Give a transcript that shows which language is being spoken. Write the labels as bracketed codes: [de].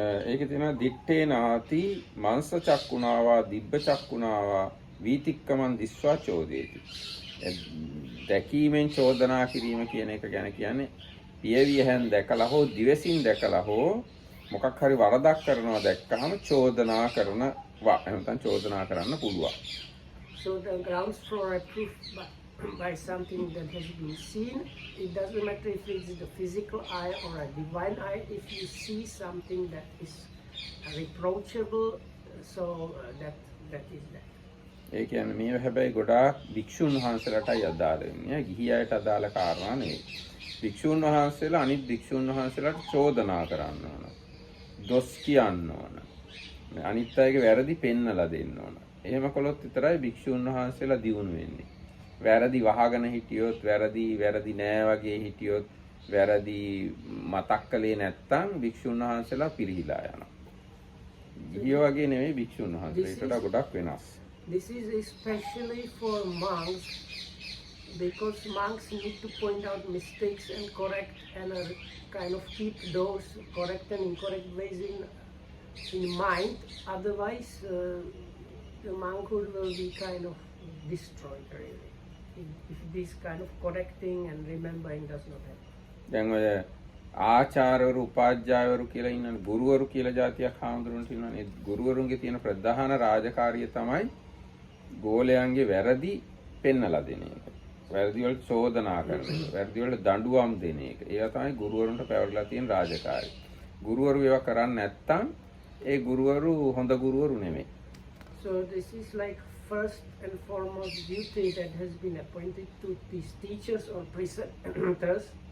[si] ඒක තියෙනවා [pi] දිත්තේ නාති මාංශ චක්කුණාවා දිබ්බ චක්කුණාවා වීතික්කමන් දිස්වා චෝදේති. [si] දැකීමෙන් චෝදනා කිරීම කියන එක ගැන කියන්නේ පියවියෙන් දැකලා හෝ දිවසින් දැකලා හෝ මොකක් හරි වරදක් කරනවා දැක්කහම චෝදනා කරනවා. එහෙනම් චෝදනා කරන්න පුළුවන්. [en] So the grounds for a proof by something that has been seen, it doesn't matter if it's the physical eye or a divine eye. If you see something that is reproachable, so that is that. [si] ඒ කියන්නේ මේ හැබැයි ගොඩාක් භික්ෂුන් වහන්සේලාටයි අදාළ වෙන්නේ. ගිහි අයට අදාළ කාරණා නෙවෙයි. භික්ෂුන් වහන්සේලා අනිත් භික්ෂුන් වහන්සේලාට චෝදනා කරන්න ඕන. දොස් කියන්න ඕන. අනිත් අයගේ වැරදි පෙන්නලා දෙන්න ඕන. එහෙම කළොත් විතරයි භික්ෂුන් වහන්සේලා දියුණු වෙන්නේ. වැරදි වහගෙන හිටියොත්, වැරදි නෑ වගේ හිටියොත්, වැරදි මතක් කළේ නැත්තම් භික්ෂුන් වහන්සේලා පිරිහිලා යනවා. ගිහියෝ වගේ නෙවෙයි භික්ෂුන් වහන්සේලා. ඒකට ගොඩක් වෙනස්. [en] This is especially for monks because monks need to point out mistakes and correct and kind of keep those correct and incorrect ways in mind. Otherwise, the monkhood will be kind of destroyed really. If this kind of correcting and remembering does not happen. [si] දැන් ඔය ආචාර්යවරු උපාධ්‍යායවරු කියලා ඉන්නනේ ගුරුවරු කියලා જાතියක් හාමුදුරුවන්ට ඉන්නනේ. ගුරුවරුන්ගේ තියෙන ප්‍රධාන රාජකාරිය තමයි ගෝලයන්ගේ වැරදි පෙන්නලා දෙන එක. වැරදි වලට චෝදනා කරන එක. වැරදි වලට දඬුවම් දෙන එක. ඒවා තමයි ගුරුවරුන්ට පැවරලා තියෙන රාජකාරිය. ගුරුවරු ඒවා කරන්නේ නැත්තම් ඒ ගුරුවරු හොඳ ගුරුවරු නෙමෙයි. [en] So this is like first and foremost duty that has been appointed to these teachers or preceptors.